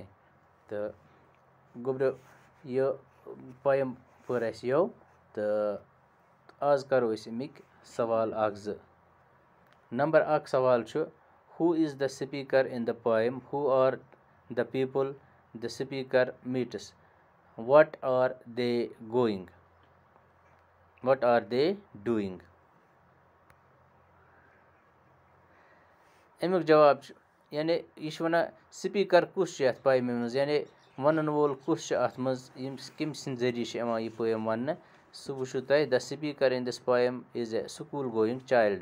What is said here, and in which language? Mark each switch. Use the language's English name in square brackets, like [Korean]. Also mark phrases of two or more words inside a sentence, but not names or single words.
[Kashmiri] تہٕ گوٚبریو یہِ پویِم پٔر اَسہِ یو تہٕ آز کَرو أسۍ اَمِکۍ سوال 1-2. نمبر 1 سوال چھُ [English] who is the speaker in the poem who are the people the speaker meets what are they going what are they doing. [Kashmiri] اَمیُک جواب چھُ یعنی یہِ چھُ وَنان سپیٖکر کُس چھُ یَتھ پویمہِ منٛز یعنی وَنَن وول کُس چھُ اَتھ منٛز کٔمۍ سٕنٛدِ ذٔریعہِ چھِ یِوان یہِ پویِم وَننہٕ. سُہ وٕچھو تۄہہِ [English] the speaker in this poem is a school going child.